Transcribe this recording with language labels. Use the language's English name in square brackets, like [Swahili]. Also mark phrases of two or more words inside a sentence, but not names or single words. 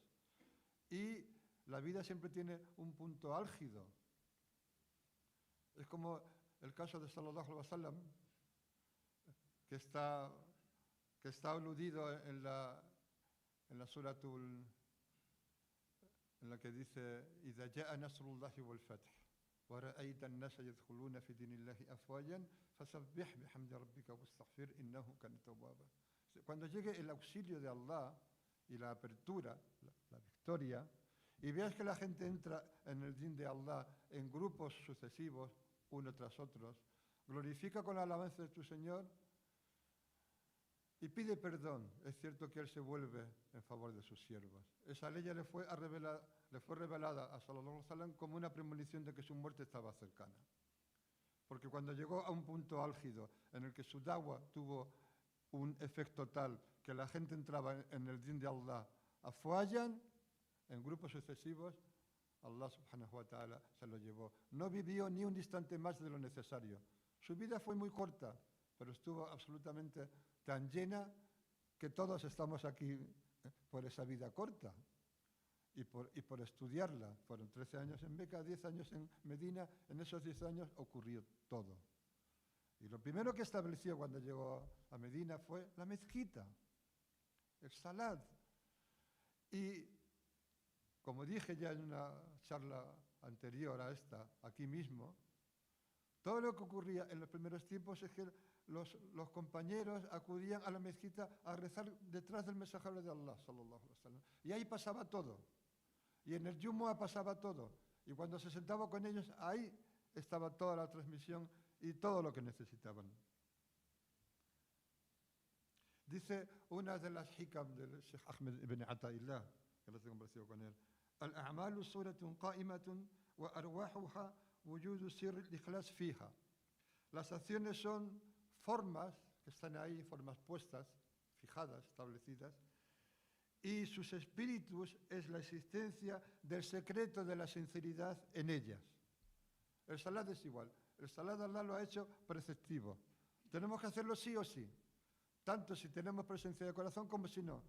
[Spanish] Y la vida siempre tiene un punto álgido. Es como el caso de [Arabic] صلى الله عليه وسلم, [Spanish] que está aludido en la suratul, en la que dice, [Arabic] إِذَا جَاءَ نَصْرُ اللَّهِ وَالْفَتْحُ. ورأيت الناس يدخلون في دين الله أفواجا فسبح بحمد ربك واستغفر إنه كان توابا. [Spanish] Cuando llegue el auxilio de Allah y la apertura, la victoria, y veas que la gente entra en el din de Allah en grupos sucesivos, uno tras otros, glorifica con la alabanza de tu Señor y pide perdón. Es cierto que Él se vuelve en favor de sus siervos. Esa ley ya le fue revelada a [Arabic] صلى الله عليه وسلم [Spanish] como una premonición de que su muerte estaba cercana. Porque cuando llegó a un punto álgido en el que su da'wah tuvo un efecto tal que la gente entraba en el din de Allah afwajan, en grupos sucesivos, [Arabic] الله سبحانه وتعالى [Spanish] se lo llevó. No vivió ni un instante más de lo necesario. Su vida fue muy corta, pero estuvo absolutamente tan llena que todos estamos aquí por esa vida corta y por estudiarla. Fueron 13 años en Meca, 10 años en Medina. En esos 10 años ocurrió todo. Y lo primero que estableció cuando llegó a Medina fue la mezquita, el salat. Y como dije ya en una charla anterior a esta, aquí mismo, todo lo que ocurría en los primeros tiempos es que los compañeros acudían a la mezquita a rezar detrás del mensajero de Allah, [Arabic] صلى الله عليه وسلم. [Spanish] Y ahí pasaba todo. Y en el Jumu'ah pasaba todo. Y cuando se sentaba con ellos, ahí estaba toda la transmisión y todo lo que necesitaban. Dice una de las hikam del Sheikh Ahmed ibn Ata'illah, que lo tengo conversado con él: [Arabic] الأعمال صور قائمة وأرواحها وجود سر الإخلاص فيها. [Spanish] Las acciones son formas que están ahí, formas puestas, fijadas, establecidas, y sus espíritus es la existencia del secreto de la sinceridad en ellas. El salat es igual. El salat Allah lo ha hecho preceptivo. Tenemos que hacerlo sí o sí, tanto si tenemos presencia de corazón como si no.